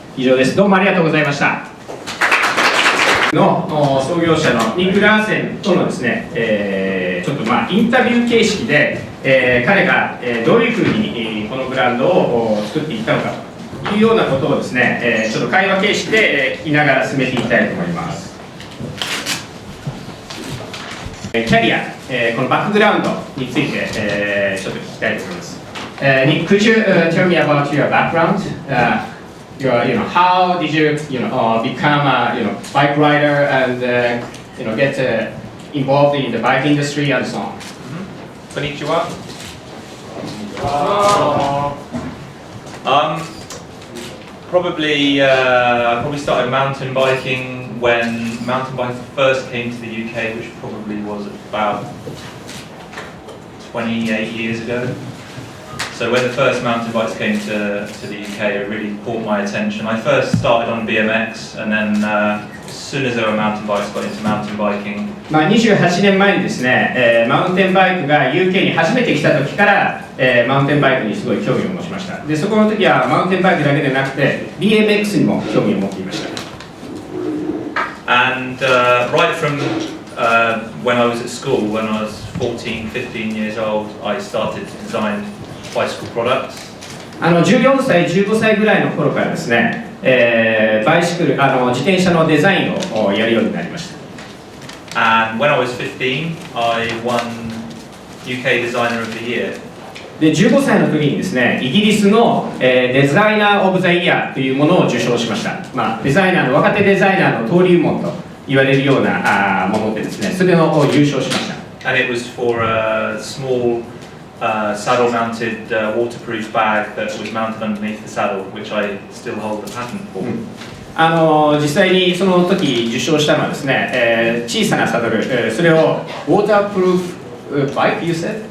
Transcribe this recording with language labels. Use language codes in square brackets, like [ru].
[ja] 以上です。どうもありがとうございました。の創業者のニック・ラーセンとのですね、ちょっとインタビュー形式で、彼が、どういうふうに、このブランドを作っていったのかというようなことをですね、ちょっと会話形式で、聞きながら進めていきたいと思います。キャリア、このバックグラウンドについて、ちょっと聞きたいと思います。 [en] Nick, could you tell me about your background? How did you, become a, bike rider and, get involved in the bike industry and so on? [ja] Konnichiwa. [en] I probably started mountain biking when mountain bikes first came to the UK, which probably was about 28 years ago. So when the first mountain bikes came to the UK, it really caught my attention. I first started on BMX, and then as soon as there were mountain bikes, got into mountain biking. [ja] 28年前にですね、マウンテンバイクが UK に初めて来た時から、マウンテンバイクにすごい興味を持ちました。で、そこの時はマウンテンバイクだけでなくて BMX にも興味を持っていました。 [en] And right from when I was at school, when I was 14, 15 years old, I started to design bicycle products. [ja] 14歳、15歳ぐらいの頃からですね、バイシクル、自転車のデザインをやるようになりました。 [en] And when I was 15, I won UK Designer of the Year. [ja] で、15歳の時にですね、イギリスの、デザイナー・オブ・ザ・イヤーというものを受賞しました。デザイナーの、若手デザイナーの登竜門と言われるようなものでですね、それを優勝しました。 [en] And it was for a small saddle-mounted waterproof bag that was mounted underneath the saddle, which I still hold the patent for. [ja] 実際にその時受賞したのはですね、小さなサドル、それを [en] waterproof bike, you said?